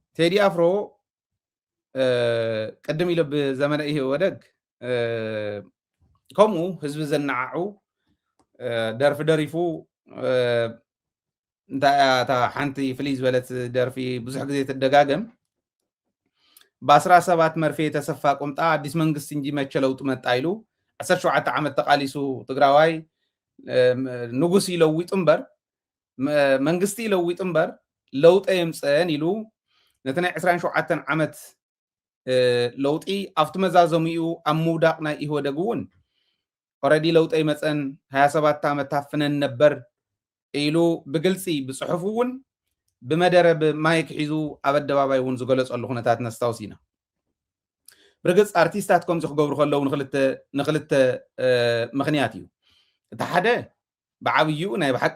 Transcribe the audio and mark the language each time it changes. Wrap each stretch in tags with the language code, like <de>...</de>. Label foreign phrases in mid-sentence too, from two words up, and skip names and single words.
<ti>ቴዲ አፍሮ ቀደም ኢሉ ብዘመነ ይሄ ወደግ ከምኡ ህዝቢ ዘናዓዑ ደርፊ ደሪፉ እንታይ እታ ሓንቲ ፍልይ ዝበለት ደርፊ ብዙሕ ግዜ ትደጋገም</ti> <am>ብ17 መርፌ የተሰፋ ቁምጣ አዲስ መንግስት እንጂ መቸ ለውጥ መጣ</am> <ti>ኢሉ 17 ዓመት ተቃሊሱ ትግራዋይ ንጉስ ይለውጥ እምበር መንግስቲ ይለውጥ እምበር ለውጠ የምፀን ኢሉ ነቲ ናይ 27 ዓመት ለውጢ ኣብቲ መዛዘሚኡ ኣብ ምውዳቕ ናይ ኢህወደግ እውን ኦልሬዲ ለውጠ ይመፀን</ti> <am>27 ዓመት ታፍነን ነበር</am> <ti>ኢሉ ብግልፂ ብፅሑፍ እውን ብመደረ ማይክ ሒዙ ኣብ ኣደባባይ እውን ዝገለፀሉ ኩነታት ነስታውስ ኢና ብርግፅ ኣርቲስታት ከምዚ ክገብሩ ከለዉ ንክልተ ምክንያት እዩ እቲ ሓደ ብዓብይኡ ናይ ብሓቂ</ti>